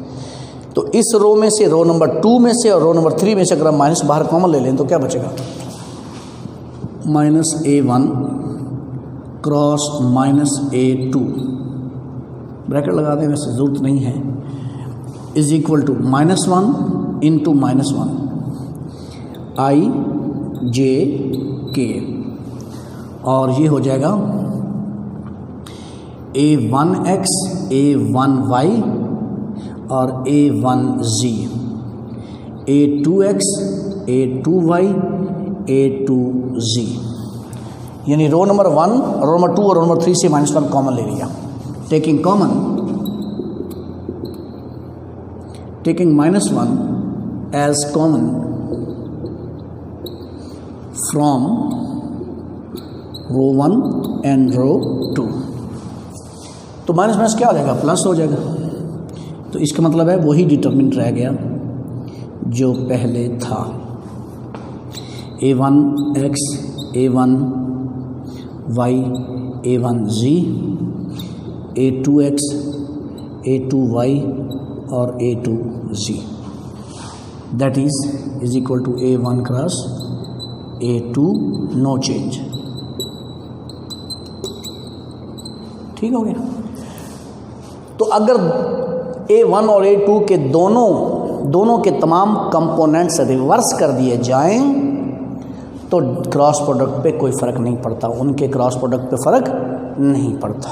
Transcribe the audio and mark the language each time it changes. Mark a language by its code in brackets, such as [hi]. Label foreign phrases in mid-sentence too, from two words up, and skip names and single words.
[hi] तो इस रो में से, [en] row number 2 [hi] में से और [en] row number 3 [hi] में से अगर हम माइनस बाहर कॉमन ले लें तो क्या बचेगा, [en] minus a1 cross minus a2, [hi] ब्रैकेट लगा दें, वैसे ज़रूरत नहीं है, [en] is equal to -1 into -1 i j k. [hi] और ये हो जाएगा a1x a1y और a1z, a2x a2y a2z। यानी [en] row number 1, row number 2 [hi] और [en] row number 3 [hi] से -1 कॉमन ले लिया। [en] taking -1 as common from रो 1 and रो 2। [hi] तो माइनस क्या हो जाएगा, प्लस हो जाएगा। तो इसका मतलब है वही डिटरमिनेंट रह गया जो पहले था। [en] a1x a1 y a1z, a2x, a2y और a2z, that is equal to a1 cross a2, no change. [hi] ठीक हो गया। तो अगर a1 और a2 के दोनों के तमाम कंपोनेंट्स रिवर्स कर दिए जाएं तो [en] cross product [hi] पे कोई फ़र्क नहीं पड़ता, उनके [en] cross product [hi] पे फ़र्क नहीं पड़ता।